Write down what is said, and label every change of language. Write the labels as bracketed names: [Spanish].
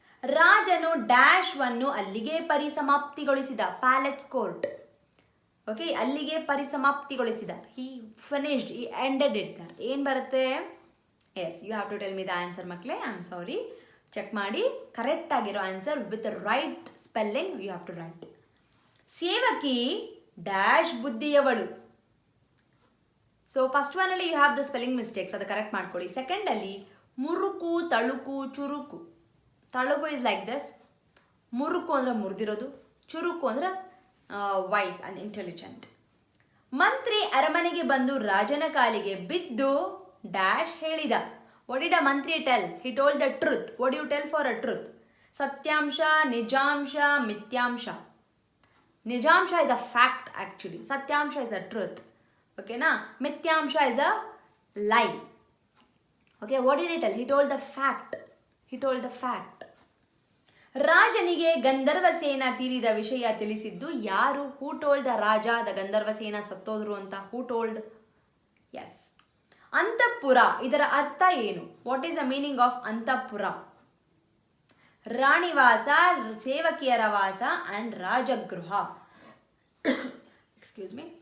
[Kannada] ರಾಜನು ಡ್ಯಾಶ್ವನ್ನು ಅಲ್ಲಿಗೆ ಪರಿಸಮಾಪ್ತಿಗೊಳಿಸಿದ, palace court. [English] okay, [Kannada] ಅಲ್ಲಿಗೆ ಪರಿಸಮಾಪ್ತಿಗೊಳಿಸಿದ, [English] he finished, he ended it there. [Kannada] ಏನು ಬರುತ್ತೆ? [English] Yes, you have to tell me the answer ಮಕ್ಕಳೇ. I am sorry, check ಮಾಡಿ correct ಆಗಿರೋ answer with right spelling you have to write. [Kannada] ಸೇವಕಿ dash ಬುದ್ಧಿಯವಳು. [English] so first ಒನಲ್ಲಿ you have the spelling mistakes, [Kannada] ಅದು correct ಮಾಡ್ಕೊಳ್ಳಿ. ಸೆಕೆಂಡಲ್ಲಿ ಮುರುಕು, ತಳುಕು, ಚುರುಕು. ತಳುಕು [English] is like this, [Kannada] ಮುರುಕು ಅಂದರೆ ಮುರಿದಿರೋದು, ಚುರುಕು ಅಂದರೆ [English] Wise and intelligent. [Kannada] ಮಂತ್ರಿ ಅರಮನೆಗೆ ಬಂದು ರಾಜನ ಕಾಲಿಗೆ ಬಿದ್ದು ಡ್ಯಾಶ್ ಹೇಳಿದ. [English] What did a ಮಂತ್ರಿ tell? He told the truth. What do you tell for a truth? [Kannada] ಸತ್ಯಾಂಶ, ನಿಜಾಂಶ, ಮಿಥ್ಯಾಂಶ. [English] ನಿಜಾಂಶ is a fact actually, ಸತ್ಯಾಂಶ is a truth. ಓಕೆನಾ? ಮಿಥ್ಯಾಂಶ is a lie. Okay, what did he tell? He told the fact. He told the fact. [Kannada] ರಾಜನಿಗೆ ಗಂಧರ್ವಸೇನ ತೀರಿದ ವಿಷಯ ತಿಳಿಸಿದ್ದು ಯಾರು? [English] who told the raja the Gandharvasena [Kannada] ಸತ್ತೋದ್ರು ಅಂತ? [English] Who told? [Kannada] ಎಸ್. ಅಂತಃಪುರ, ಇದರ ಅರ್ಥ ಏನು? [English] What is the meaning of antahpura? [Kannada] ರಾಣಿವಾಸ, ಸೇವಕಿಯರ ವಾಸ [English] And ರಾಜಗೃಹ. Excuse me.